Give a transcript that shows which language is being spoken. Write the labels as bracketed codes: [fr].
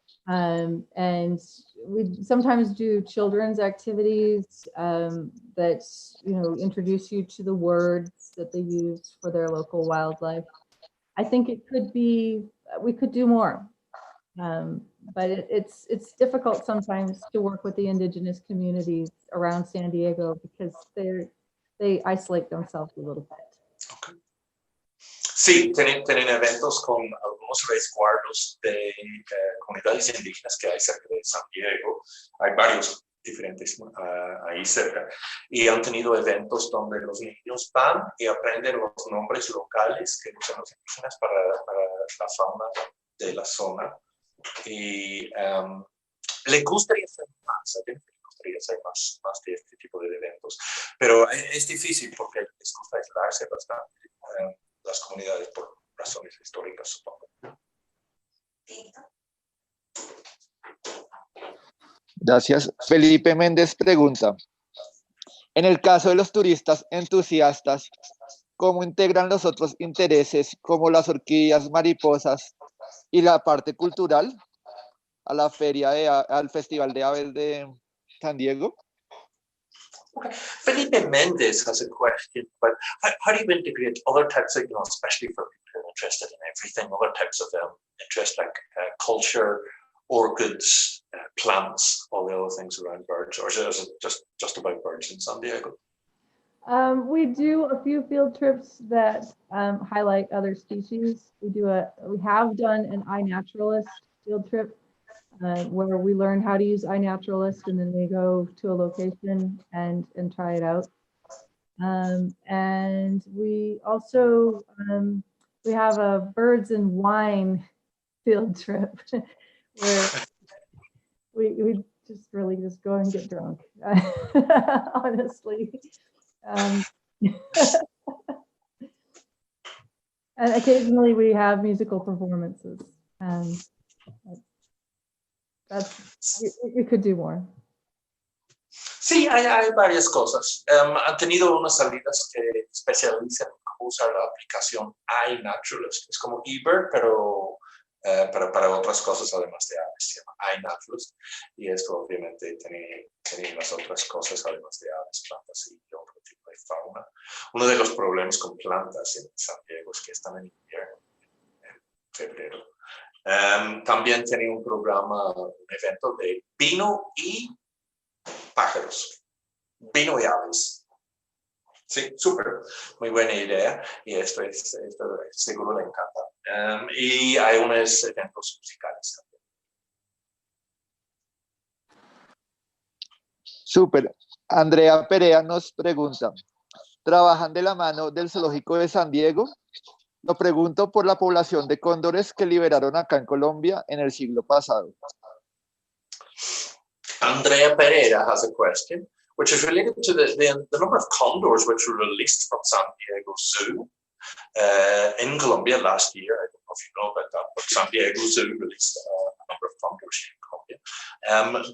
[en] And we sometimes do children's activities that, introduce you to the words that they use for their local wildlife. I think it could be, we could do more. But it's difficult sometimes to work with the indigenous communities around San Diego because they isolate themselves a little bit. Okay. [es] Sí, tienen eventos con algunos resguardos de comunidades indígenas que hay cerca de San Diego. Hay varios diferentes ahí cerca. Y han tenido eventos donde los niños van y aprenden los nombres locales que usan los indígenas para la fauna de la zona. Y le gustaría hacer más, le gustaría hacer más de este tipo de eventos. Pero es difícil porque les gusta aislarse bastante las comunidades por razones históricas, supongo. Gracias. Felipe Méndez pregunta, en el caso de los turistas entusiastas, ¿cómo integran los otros intereses como las orquídeas, mariposas y la parte cultural a la al Festival de Aves de San Diego? [en] Okay. Felipe Méndez has a question, but how do you integrate other types of, especially for people who are interested in everything, other types of interest like culture, orchids, plants, all the other things around birds, or is it just about birds in San Diego? We do a few field trips that highlight other species. We have done an iNaturalist field trip where we learn how to use iNaturalist, and then we go to a location and try it out. And we also we have a birds and wine field trip where we just really just go and get drunk, honestly. And occasionally we have musical performances, and we could do more. [es] Sí, hay varias cosas. Han tenido unas salidas que especializan en cómo usar la aplicación iNaturalist. Es como eBird, pero para otras cosas además de aves. Se llama iNaturalist. Y esto obviamente tiene las otras cosas además de aves, plantas y otro tipo de fauna. Uno de los problemas con plantas en San Diego es que están en invierno, en febrero. También tiene un programa, un evento de vino y pájaros, vino y aves. Sí, súper, muy buena idea, y esto seguro le encanta. Y hay unos eventos musicales también. Súper. Andrea Perea nos pregunta, ¿trabajan de la mano del Zoológico de San Diego? Lo pregunto por la población de cóndores que liberaron acá en Colombia en el siglo pasado. [en] Andrea Pereira has a question, which is related to the number of condors which were released from San Diego Zoo in Colombia last year. I don't know if you know about that, but San Diego Zoo released a number of condors in Colombia.